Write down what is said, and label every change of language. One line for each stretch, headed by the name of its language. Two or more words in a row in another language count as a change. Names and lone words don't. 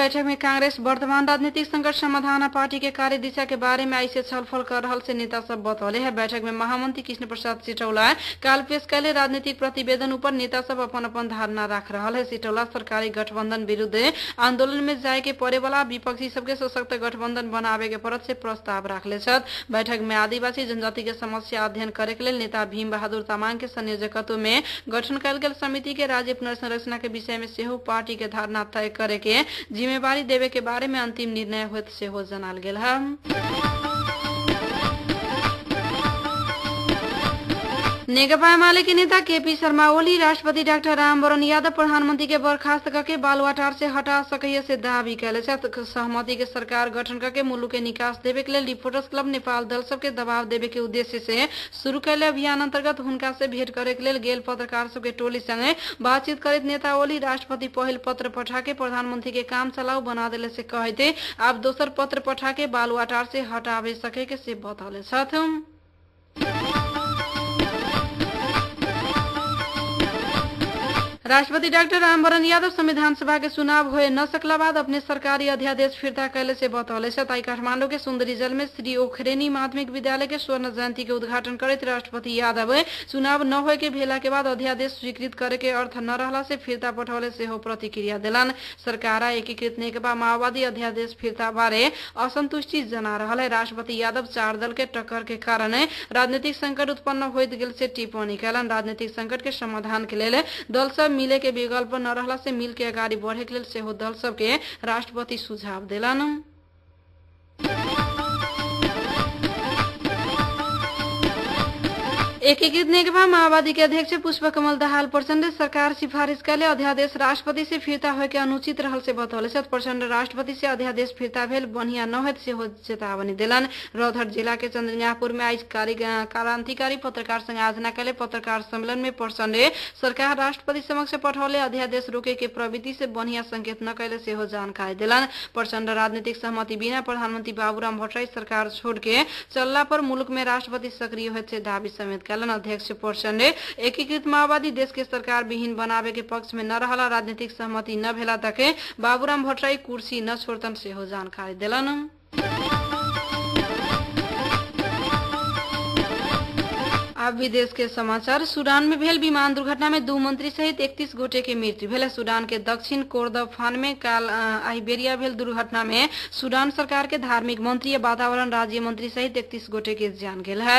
Maithili: बैठक में कांग्रेस वर्तमान राजनीतिक संकट समाधान और पार्टी के कार्य दिशा के बारे में ऐसे छलफल कर रहल से नेता सब बतौले है। बैठक में महामंत्री कृष्ण प्रसाद सिटौला काल पेश कैले राजनीतिक प्रतिवेदन ऊपर नेता सब अपन अपन धारणा रख रहल है। सिटौला सरकारी गठबंधन विरुद्ध आंदोलन में जाए के पड़े वाला विपक्षी सबके सशक्त गठबंधन बनावे के परत से प्रस्ताव रखले छथ। बैठक में आदिवासी जनजाति के समस्या अध्ययन करे के लिए नेता भीम बहादुर तामाङ के संयोजकत्व में गठन कैल गेल समिति के राज्य संरचना के विषय में सेहो पार्टी के धारणा तय करे के जिम्मेवारी देवे के बारे में अंतिम निर्णय होत सेहो जनाल गेल है। नेकपा एमाले के नेता केपी शर्मा ओली राष्ट्रपति डाक्टर रामवरण यादव प्रधानमंत्री के बर्खास्त करके बालुवाटार से हटा सके से दावी कैले सहमति के सरकार गठन करके मुल्क के निकास देवे के लिए रिपोर्टर्स क्लब नेपाल दल सब के दबाव देवे के उद्देश्य से शुरू कैले अभियान अंतर्गत हुनका से भेंट करे के लिए गेल पत्रकार सब के टोली संगे बातचीत करत नेता ओली राष्ट्रपति पहल पत्र पठा के प्रधानमंत्री के काम चलाऊ बना दिले से कहते अब दोसर पत्र पठा के बालुवाटार से हटावे सके के से बतौले छथ। राष्ट्रपति डॉक्टर रामवरण यादव संविधान सभा के चुनाव होए न सकला बाद अपने सरकारी अध्यादेश फिर्ता कैले से बतौले ताई काठमांडू के सुंदरी जल में श्री ओखरेनी माध्यमिक विद्यालय के स्वर्ण जयंती के उद्घाटन करते राष्ट्रपति यादव चुनाव न होए के भेला के बाद अध्यादेश स्वीकृत करे के अर्थ न रहला से फिर्ता पठौले से हो प्रतिक्रिया दिलन। सरकार एकीकृत नेकपा माओवादी अध्यादेश फिर्ता बारे असंतुष्टि जना रहल है। राष्ट्रपति यादव 4 दल के टक्कर के कारण राजनीतिक संकट उत्पन्न होइत गेल से टिप्पणी कैलन। राजनीतिक संकट के समाधान के लिए दल सब मिले के विकल्प न रहला से मिल के अगाडि बढ़े के लिए सेहो दल सब के राष्ट्रपति सुझाव दिलन। एकीकृत नेकपा माओवादी के अध्यक्ष पुष्पकमल दाहाल प्रचण्ड सरकार सिफारिश कैले अध्यादेश राष्ट्रपति से फिर्ता होय के अनुचित रहल से बतौले प्रचण्ड राष्ट्रपति से अध्यादेश फिर्ता भेल बढ़िया न होत से हो चेतावनी दिलन। रौतहट जिला के चंद्रनियापुर में आज क्रांतिकारी पत्रकार संग आयोजना कैले पत्रकार सम्मेलन में प्रचण्ड सरकार राष्ट्रपति समक्ष पठौले अध्यादेश रोके के प्रवृत्ति से बढ़िया संकेत न कैले से हो जानकारी दिलन। प्रचण्ड राजनीतिक सहमति बिना प्रधानमंत्री बाबूराम भट्टराई सरकार छोड़ के चलला पर मुल्क में राष्ट्रपति सक्रिय होत से दावी समेत कैलन। अध्यक्ष प्रचण्ड एकीकृत माओवादी देश के सरकार विहीन बनावे के पक्ष में न रहला राजनीतिक सहमति न भेला तक बाबूराम भट्टराई कुर्सी न छोड़तन से हो जानकारी दिलन। अब विदेश के समाचार। सूडान में भेल विमान दुर्घटना में 2 मंत्री सहित 31 गोटे के मृत्यु भेल। सूडान के दक्षिण कोर्दोफान में काल आइबेरिया भेल दुर्घटना में सूडान सरकार के धार्मिक मंत्री या वातावरण राज्य मंत्री सहित 31 गोटे के जान गेल है।